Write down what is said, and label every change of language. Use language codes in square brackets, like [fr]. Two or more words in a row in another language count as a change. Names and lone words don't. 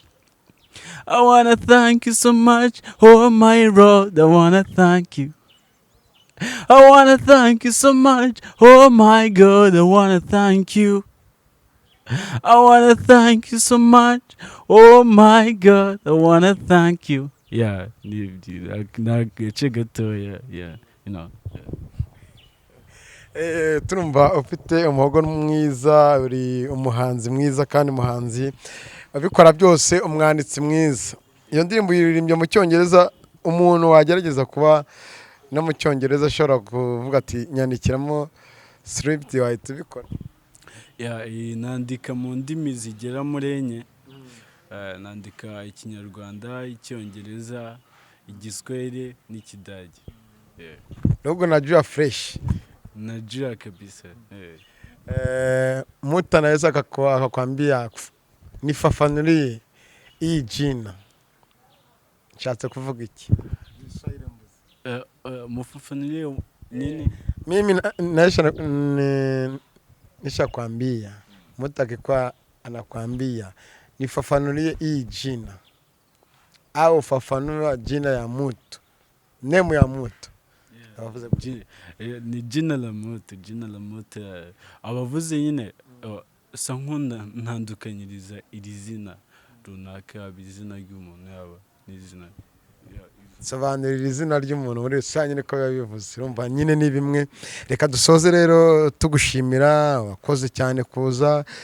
[en] I wanna thank you so much. Oh my Lord, I wanna thank you. I wanna thank you so much. Oh my God, I wanna thank you. I wanna thank you so much. Oh my God, I wanna thank you. [rw] Nagace gatoya, [en] you know. [rw] Turumva ufite umuhogo mwiza, uri umuhanzi mwiza kandi umuhanzi abikora byose, umwanditsi mwiza. Iyo ndirimbo yiririmbye mu Cyongereza, umuntu wagerageza kuba no mu Cyongereza ashobora kuvuga ati nyandikiramo script wahita ubikora? Nandika mu ndimi zigera muri enye. Nandika Ikinyarwanda, Icyongereza, Igiswahili n'Ikidage. [sw] Nubwo najua fresh. Najua kabisa. Mtu anaweza akakwambia nifafanulie hii jina, [rw] nshatse kuvuga iki? [sw] Mufafanulie nini? Mimi nishakwambia, mtu akikuwa anakwambia nifafanulie hii jina, au fafanua jina ya mtu, name ya mtu. Ni jina la mtu. [rw] Abavuze nyine sa nkunda ntandukanyiriza iri zina runaka, izina ry'umuntu yaba n'izina. Sobanurira izina ry'umuntu muri rusange niko bivuze. Urumva nyine ni bimwe. Reka dusoze rero tugushimira, wakoze cyane kuza.